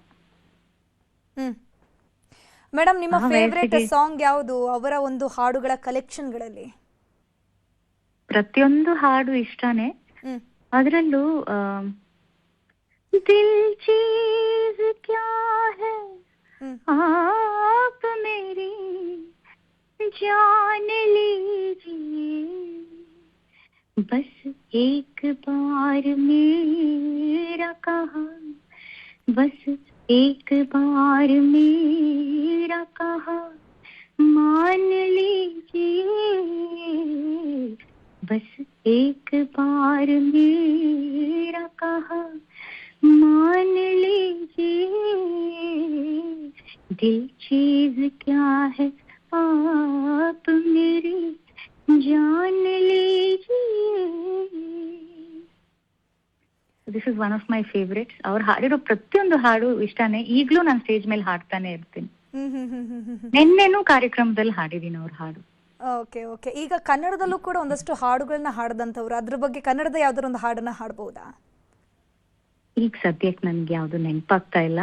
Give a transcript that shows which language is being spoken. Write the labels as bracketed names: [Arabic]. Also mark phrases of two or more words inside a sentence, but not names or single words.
[Kannada] ಹ್ಮ್ ಮೇಡಮ್, ನಿಮ್ಮ ಆ ಫೇವ್ರೆಟ್ ವಯಸ್ಸಿಗೆ ಸಾಂಗ್ ಯಾವುದು ಅವರ ಒಂದು ಹಾಡುಗಳ ಕಲೆಕ್ಷನ್ಗಳಲ್ಲಿ? ಪ್ರತಿಯೊಂದು ಹಾಡು ಇಷ್ಟನೇ. ಹ್ಮ್ ಅದರಲ್ಲೂ ದಿಲ್ ಚೀಜ್ ಕ್ಯಾ ಹೈ ಹ್ಮ್ [Hindi] आप मेरी जान लीजिए, बस एक बार मेरा कहा, बस एक बार मेरा कहा मान लीजिए, बस एक बार मेरा कहा मान लीजिए, दिल चीज क्या है आप मेरी जान लीजिए. [English] This is one of my favourites. [Kannada] ಅವ್ರು ಹಾಡಿರೋ ಪ್ರತಿಯೊಂದು ಹಾಡು ಇಷ್ಟನೇ. ಈಗ್ಲೂ ನಾನು ಸ್ಟೇಜ್ ಮೇಲೆ ಹಾಡ್ತಾನೆ ಇರ್ತೀನಿ. ಹ್ಮ್ ಹ್ಮ್ ಹ್ಮ್ ಹ್ಮ್ ಹ್ಮ್ ನಿನ್ನೆನೂ ಕಾರ್ಯಕ್ರಮದಲ್ಲಿ ಹಾಡಿದೀನಿ ಅವ್ರ ಹಾಡು. [English] Okay okay. [Kannada] ಈಗ ಕನ್ನಡದಲ್ಲೂ ಕೂಡ ಒಂದಷ್ಟು ಹಾಡುಗಳನ್ನ ಹಾಡದಂಥವ್ರು, ಅದ್ರ ಬಗ್ಗೆ ಕನ್ನಡದ ಯಾವ್ದಾರ ಒಂದು ಹಾಡನ್ನ ಹಾಡ್ಬೋದಾ? ಈಗ ಸದ್ಯಕ್ಕೆ ನನ್ಗೆ ಯಾವ್ದು ನೆನಪಾಗ್ತಾ ಇಲ್ಲ.